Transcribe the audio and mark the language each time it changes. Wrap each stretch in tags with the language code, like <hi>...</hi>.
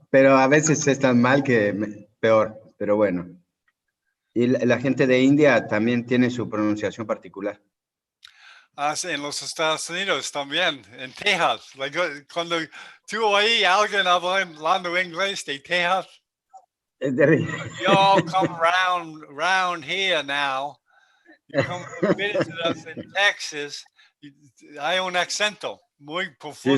<es>pero a veces es tan mal que peor, pero bueno. Y la gente de India también tiene su pronunciación particular. Sí, en los Estados Unidos también, en Texas. Cuando tú oí a alguien hablando inglés de Texas, Es terrible.</es> <en>you all come round here now. You come visit us in Texas.</en> <es>Hay un acento muy profundo.</es>